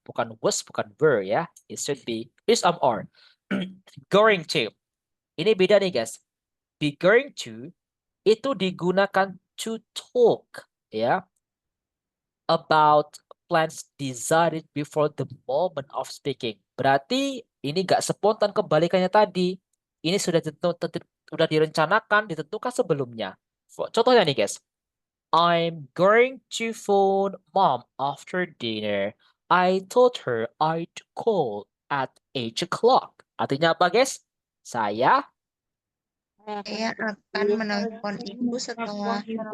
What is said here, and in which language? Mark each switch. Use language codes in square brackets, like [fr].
[id] Bukan was, bukan were ya. [en] It should be is, are. Going to. [id] Ini beda nih guys. Be going to itu digunakan [en] to talk [id] ya. [en] About plans decided before the moment of speaking. [id] Berarti ini nggak spontan kebalikannya tadi. Ini sudah direncanakan, ditentukan sebelumnya. Contohnya nih guys. [en] I'm going to phone mom after dinner. I told her I'd call at 8 o'clock. [id] Artinya apa guys? Saya akan menelpon ibu setelah